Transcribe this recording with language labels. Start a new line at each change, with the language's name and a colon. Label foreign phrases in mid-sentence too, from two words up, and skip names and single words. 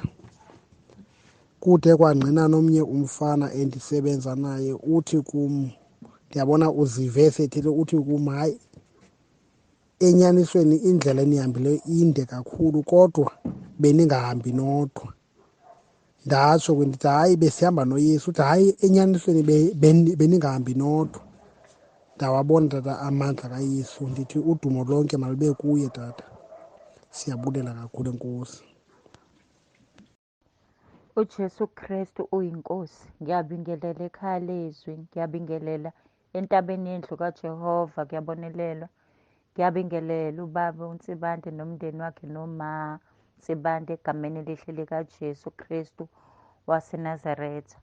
Xhosa: Kude kwangqina nomnye umfana endisebenza naye uthi kum, ndiyabona uzive esethile, uthi kum, hayi, enyanisweni indlela enihambileyo inde kakhulu kodwa beningahambi nodwa. Ndatsho ke ndithi, hayi, besihamba noYesu. Uthi, hayi, enyanisweni beningahambi nodwa. Ndawabona tata amandla kaYesu. Ndithi udumo lonke malube kuye tata. Siyabulela kakhulu, enkosi. uJesu Kristu uyinkosi.
Zulu: Ngiyabingelela ekhaya leZwi, ngiyabingelela entabeni yendlu kaJehova, kuyabonelelwa. Ngiyabingelela ubaba uNtsibande nomndeni wakhe noma Nsibande egameni elihle likaJesu Kristu waseNazaretha.